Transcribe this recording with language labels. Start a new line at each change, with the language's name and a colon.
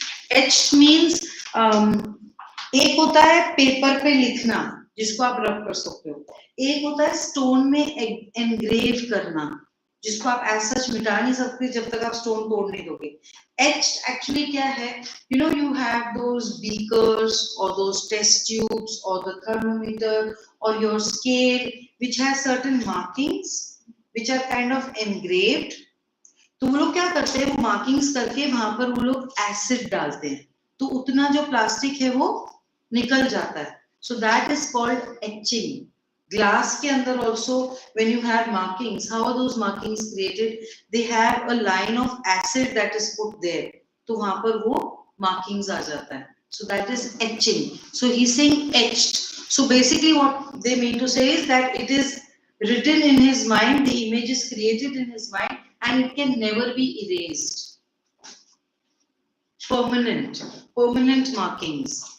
English: Etched means
Hindi: एक होता है पेपर पे लिखना जिसको आप रब कर सकते हो, एक होता है स्टोन में एनग्रेव करना जिसको आप ऐसा सच मिटा नहीं सकते जब तक आप स्टोन तोड़ नहीं दोगे.
English: Etched actually
Hindi: क्या है?
English: You know, you have those beakers or those test tubes or the thermometer or your scale which has certain markings which are kind of engraved.
Hindi: तो वो लोग क्या करते हैं, वो मार्किंग्स करके वहां पर वो लोग एसिड डालते हैं तो उतना जो प्लास्टिक है वो निकल जाता है.
English: So that is called etching.
Hindi: Glass के अंदर
English: Also when you have markings, how are those markings created? They have a line of acid that is put there,
Hindi: तो वहां पर वो मार्किंग्स आ जाता है.
English: So that is etching. So he is saying etched. So basically what they mean to say is that it is written in his mind, the image is created in his mind and it can never be erased. Permanent markings.